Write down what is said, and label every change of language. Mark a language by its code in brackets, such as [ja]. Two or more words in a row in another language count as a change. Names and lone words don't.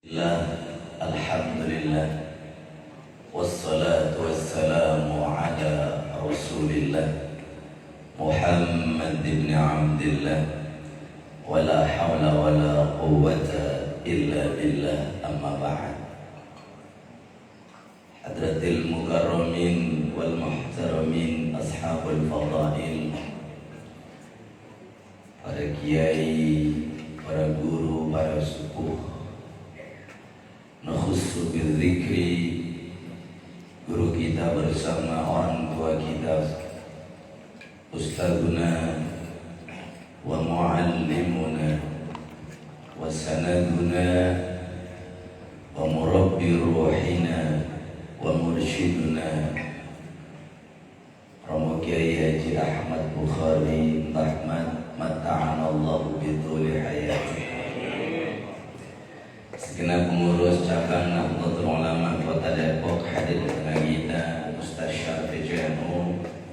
[ar] لا، الحمد لله، والصلاة والسلام على رسول الله محمد بن عبد الله، ولا حول ولا قوة إلا بالله، أما بعد. حضرات المكرمين والمحترمين، أصحاب الفضائل, [id] para kiai, para guru, para sepuh, [ar] نخص بالذكر, [id] guru kita bersama orang tua kita, [ar] أستاذنا ومعلمنا وسندنا ومربي روحنا ومرشدنا Romo Kiai Haji Ahmad Bukhari Rahmat متعنا الله بطول حياته, [id] segenap pengurus cabang [ar] Nahdlatul Ulama Kota Depok, [id] hadir di tengah kita [ar] Ustaz Syarif PJNU,